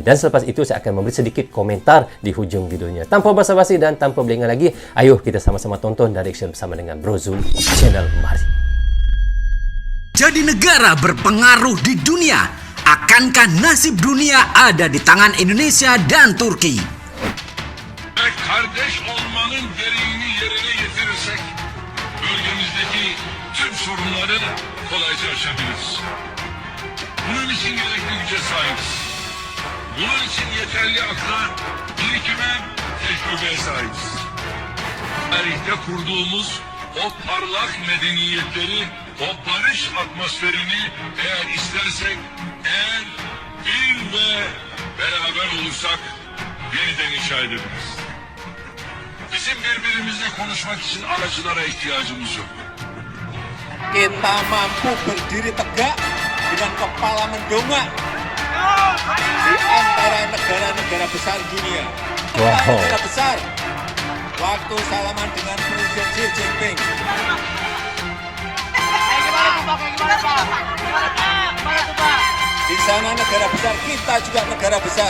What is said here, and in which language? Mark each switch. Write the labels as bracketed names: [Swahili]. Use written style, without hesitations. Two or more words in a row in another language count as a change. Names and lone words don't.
[Malay] Dan selepas itu saya akan memberi sedikit komentar di hujung videonya. Tanpa basa-basi dan tanpa berlengah lagi, ayo kita sama-sama tonton dan reaction bersama dengan Brozul Channel. Mari. [Indonesian] Jadi negara berpengaruh di dunia, akankah nasib dunia ada di tangan Indonesia dan Turki? [Turkish] Kardeş olmanın gereğini yerine getirirsek bölgemizdeki tüm sorunları kolayca aşabiliriz. Bunun için gerekli güce sahibiz. Bunun için yeterli akla, birikime, tecrübeye sahibiz. Tarihte kurduğumuz o parlak medeniyetleri, o barış atmosferini eğer istersek, eğer bir ve beraber olursak yeniden inşa edebiliriz. Bizim birbirimizle konuşmak için aracılara ihtiyacımız yok. [Indonesian] Kita mampu berdiri tegak dengan kepala mendongak di antara negara-negara besar dunia. Negara besar. Waktu salaman dengan Presiden Xi Jinping. Di sana negara besar, kita juga negara besar.